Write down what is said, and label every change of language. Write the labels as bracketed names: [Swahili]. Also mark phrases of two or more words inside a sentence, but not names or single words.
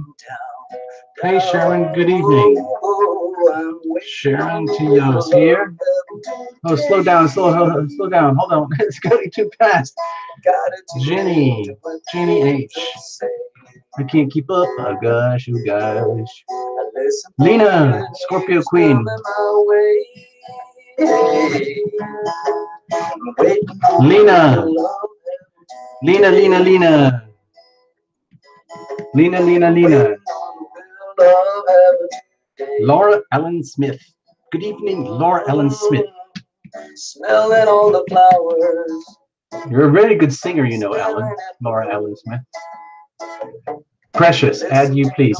[English] Hey, Sharon. Good evening. Sharon Tio's here. Oh, slow down, slow down. Hold on. It's going too fast. Jenny. Jenny H. I can't keep up. Oh, gosh. Oh, gosh. Lena. Scorpio Queen. Lena. Lena, Lena, Lena. Lena, Lena, Lena. Laura Ellen Smith. Good evening, Laura Ellen Smith. Smelling all the flowers. You're a very good singer, you know, Ellen. Laura Ellen Smith. Precious, add you please.